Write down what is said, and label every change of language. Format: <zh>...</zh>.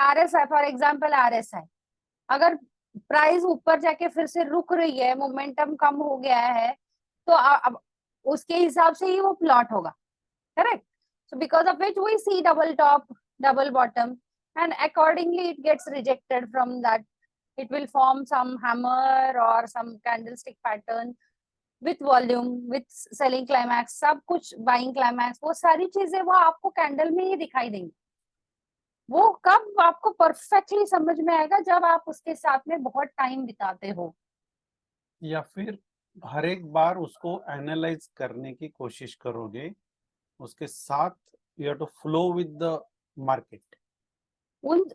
<hi>RSI for example, RSI अगर price ऊपर जाके फिर से रुक रही है, मोमेंटम कम हो गया है, तो अब उसके हिसाब से ही वो प्लॉट होगा, correct?</hi> <en>So because of which we see double top, double bottom, and accordingly it gets rejected from that. It will form some hammer or some candlestick pattern with volume, with selling climax, सब कुछ buying climax,</en> <hi>वो सारी चीजें वो आपको candle में ही दिखाई देंगी। वो कब आपको परफेक्टली समझ में आएगा? जब आप उसके साथ में बहुत टाइम बिताते हो, या फिर हर एक बार उसको एनालाइज करने की कोशिश करोगे, उसके साथ</hi> <en>You have to flow with the market.</en>